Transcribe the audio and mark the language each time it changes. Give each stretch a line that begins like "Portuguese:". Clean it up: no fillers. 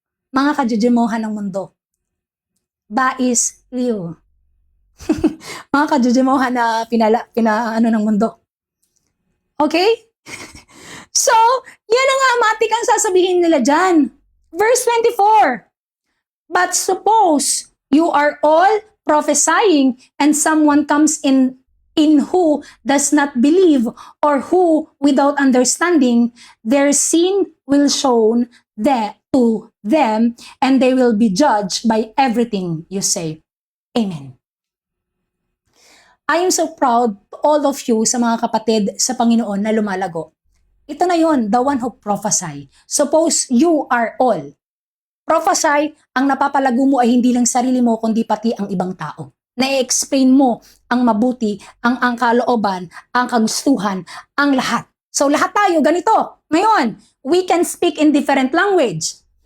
Filipino: Mga kajujumohan ng mundo. Bais liyo. Mga kajujumohan na ng mundo. Okay? So, yan ang matik ang sasabihin nila dyan.
English: Verse 24. But suppose you are all prophesying and someone comes in who does not believe or who without understanding, their sin will shown to them and they will be judged by everything you say. Amen. I am so proud to all of you
Filipino: sa mga kapatid sa Panginoon na lumalago. Ito na yon,
English: the one who prophesy. Suppose you are all.
Filipino: Prophesy, ang napapalago mo ay hindi lang sarili mo, kundi pati ang ibang tao. Na-explain mo ang mabuti, ang kalooban, ang kagustuhan, ang lahat. So lahat tayo ganito. Ngayon,
English: we can speak in different language.